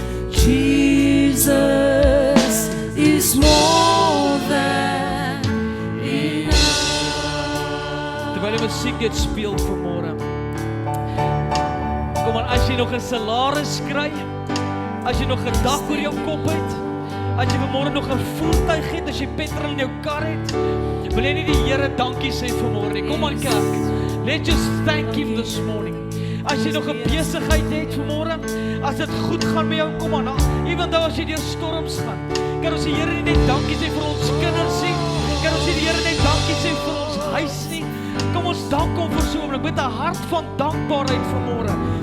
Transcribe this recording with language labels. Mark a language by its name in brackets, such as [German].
[English] Jesus is more than enough. [Afrikaans] Terwyl die musiek dit speel vanmôre. Kom aan, as jy nog 'n salaris kry, as jy nog 'n dak oor jou kop het, as jy vanmôre nog 'n voertuig het, as jy petrol in jou kar het, wil jy nie die Here dankie sê vanmôre nie. Kom aan kerk. [English] Let's just thank him this morning. [Afrikaans] As jy nog 'n besigheid het vanmôre, as dit goed gaan met jou, kom aan. [English] Ewen though [Afrikaans] as jy deur storms gaan, kan ons die Here nie net dankie sê vir ons kinders nie. Kan ons nie die Here net dankie sê vir ons huis nie. Kom ons dank hom vir so 'n oomblik met 'n hart van dankbaarheid vanmôre.